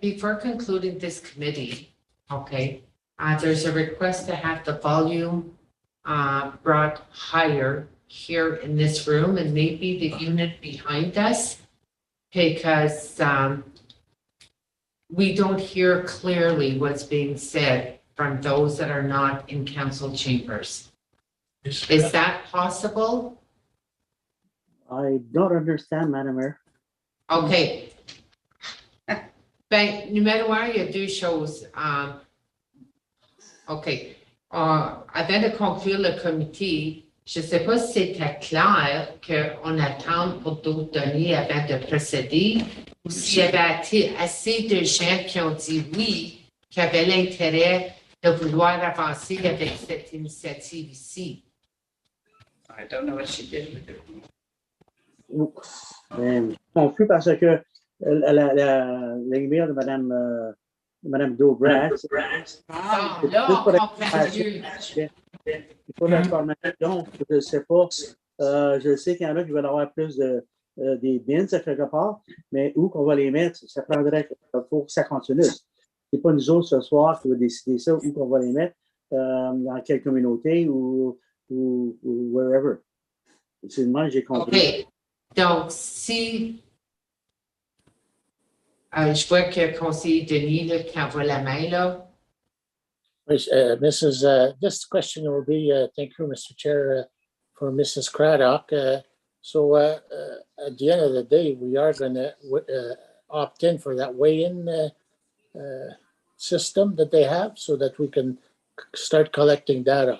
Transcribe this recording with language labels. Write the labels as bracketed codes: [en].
[en] before concluding this committee, okay, there's a request to have the volume brought higher here in this room and maybe the unit behind us, because we don't hear clearly what's being said from those that are not in council chambers. Is that possible? I don't understand, Madam Mayor. OK. [fr] Ben, numéro un, il y a deux choses. OK. Avant de conclure le comité, je ne sais pas si c'était clair qu'on attend pour d'autres données avant de procéder, ou s'il y avait assez de gens qui ont dit oui, qui avaient l'intérêt de vouloir avancer avec cette initiative ici. [en] I don't know what she did with it. [fr] Confus parce que l'email de Madame Dobras, Ah, Là, on comprend mieux. il faut l'information. Donc, je ne sais pas. Je sais qu'il y en a qui veulent avoir plus des bins à quelque part, mais où qu'on va les mettre, ça prendrait, il faut que ça continue. C'est pas nous autres ce soir qui va décider ça, où qu'on va les mettre, dans quelle communauté ou wherever. C'est moi j'ai compris. OK. Donc, si je vois que le conseiller Denis là, qui envoie la main, là. [en] This question will be, thank you, Mr. Chair, for Mrs. Craddock. So at the end of the day, we are going to opt in for that weigh-in system that they have so that we can start collecting data.